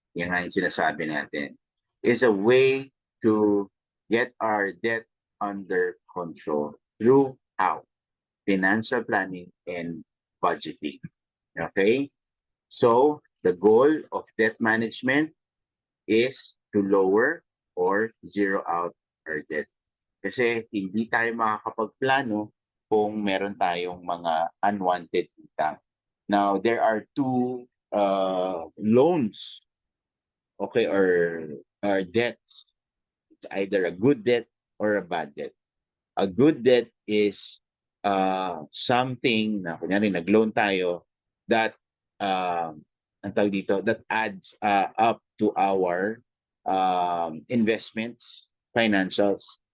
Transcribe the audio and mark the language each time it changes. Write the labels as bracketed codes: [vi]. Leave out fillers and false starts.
[tl] Yan nga yung sinasabi natin. [en] Is a way to get our debt under control through how? Financial planning and budgeting. Okay? So, the goal of debt management is to lower or zero out our debt. [tl] Kasi hindi tayo makakapagplano kung meron tayong mga unwanted utang. [en] Now, there are two loans, okay, or debts. It's either a good debt or a bad debt. A good debt is something [tl] na kunyari nag-loan tayo [en] that [tl] ang tawag dito, [en] that adds up to our investments, financials.